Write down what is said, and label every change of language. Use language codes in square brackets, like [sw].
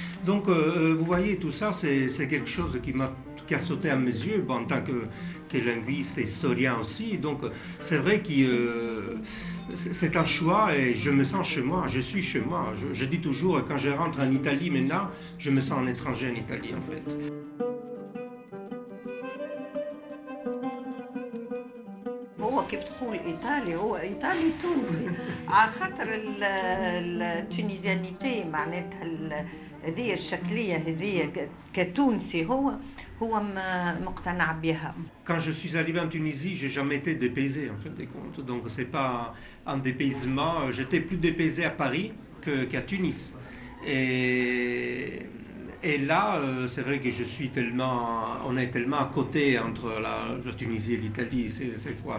[fr] Donc vous voyez, tout ça, c'est quelque chose qui a sauté à mes yeux, bon, en tant que linguiste et historien aussi. Donc c'est vrai que c'est un choix et je me sens chez moi, je suis chez moi. Je dis toujours, quand je rentre en Italie maintenant, je me sens un étranger en Italie en fait. [ar] هو كيف تقول إيطالي هو إيطالي تونسي على خاطر التونيزيانيتي معناتها هذه الشكلية هذه كتونسي هو مقتنع بها. [fr] Quand je suis arrivé en Tunisie, j'ai jamais été dépaysé en fin de compte. Donc c'est pas un dépaysement. J'étais plus dépaysé à Paris qu'à Tunis. Et, et là, c'est vrai que je suis tellement, on est tellement à côté entre la Tunisie et l'Italie. C'est quoi?